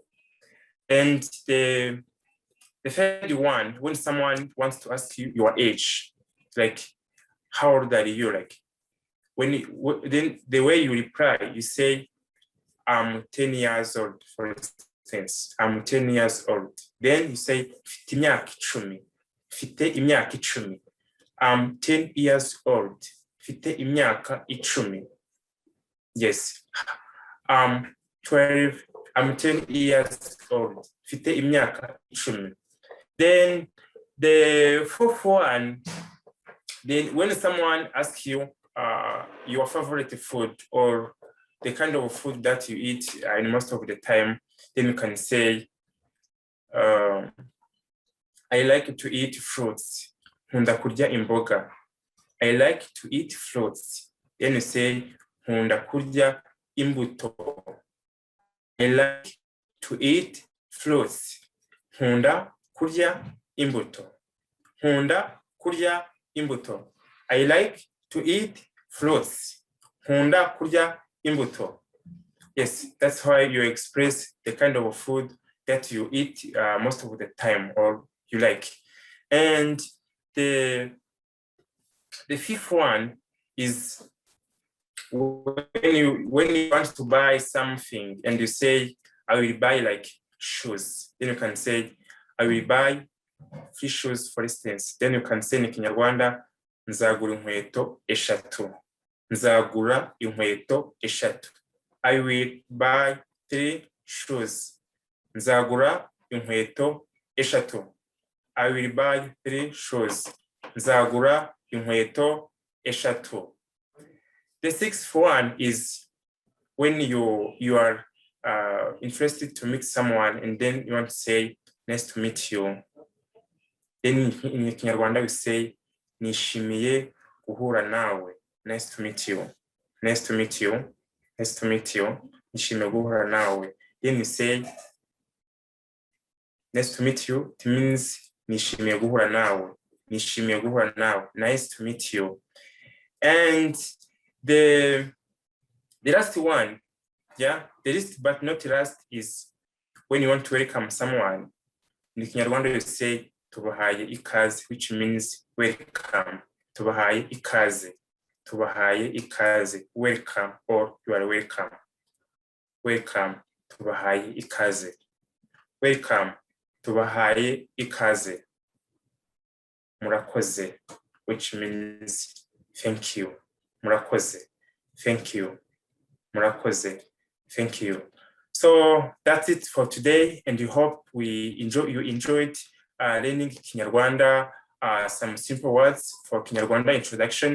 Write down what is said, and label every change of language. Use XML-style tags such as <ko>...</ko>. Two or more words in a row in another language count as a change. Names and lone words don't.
<en>And the third one, when someone wants to ask you your age, like, how old are you? Like, then the way you reply, you say, I'm 10 years old, for instance. I'm 10 years old. Then you say,</en> <rw>Fite imyaka icumi. Fite imyaka icumi.</rw> <en>I'm 10 years old.</en> <rw>Fite imyaka icumi.</rw> <en>Yes. I'm 12. I'm 10 years old.</en> <rw>Fite imyaka icumi.</rw> <en>Then the fourth one, then when someone asks you your favorite food or the kind of food that you eat and most of the time, then you can say, I like to eat fruits.</en> <rw>Nkunda kurya imboga.</rw> <en>I like to eat fruits. Then you say,</en> <rw>nkunda kurya imbuto.</rw> <en>I like to eat fruits.</en> <rw>Nkunda kurya imbuto. Nkunda kurya imbuto.</rw> <en>I like to eat fruits.</en> <rw>Nkunda kurya imbuto.</rw> <en>Yes, that's how you express the kind of food that you eat most of the time or you like. And the fifth one is when you want to buy something and you say, I will buy like shoes. Then you can say, I will buy 3 shoes, for instance. Then you can say in Kinyarwanda,</en> <rw>nzagura inkweto eshatu. Nzagura inkweto eshatu.</rw> <en>I will buy 3 shoes.</en> <rw>Nzagura inkweto eshatu.</rw> <en>I will buy 3 shoes.</en> <rw>Nzagura inkweto eshatu.</rw> <en>The 6th one is when you are interested to meet someone and then you want to say, nice to meet you. Then in Kinyarwanda we say,</en> <rw>nishimiye guhura nawe.</rw> <en>Nice to meet you. Nice to meet you. Nice to meet you.</en> <rw>Nishimiye guhura nawe.</rw> <en>Then you say, nice to meet you. It means</en> <rw>nishimiye guhura nawe. Nishimiye guhura nawe.</rw> <en>Nice to meet you. And the last one, yeah, the least but not last is when you want to welcome someone. In Kinyarwanda you say</en> <rw>tubahaye ikaze,</rw> <en>which means welcome.</en> <rw>Tubahaye ikaze. Tubahaye ikaze.</rw> <en>Welcome or you are welcome. Welcome.</en> <rw>Tubahaye ikaze. Welcome. Tubahaye ikaze. Murakoze,</rw> <en>which means thank you.</en> <rw>Murakoze.</rw> <en>Thank you.</en> <rw>Murakoze.</rw> <en>Thank you. So that's it for today, and we hope you enjoyed learning Kinyarwanda, some simple words for Kinyarwanda introduction.</en>